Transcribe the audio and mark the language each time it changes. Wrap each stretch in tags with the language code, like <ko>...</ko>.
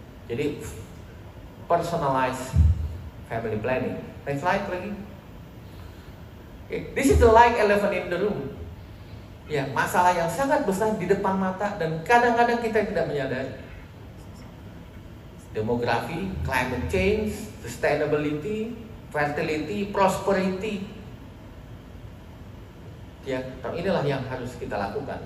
<en>Jadi personalized family planning. Next slide lagi. Okay. This is the like elephant in the room.</en> <id>Ya, masalah yang sangat besar di depan mata dan kadang-kadang kita tidak menyadari.</id> <en>Demografi, climate change, sustainability, fertility, prosperity.</en> <id>Ya, inilah yang harus kita lakukan.</id>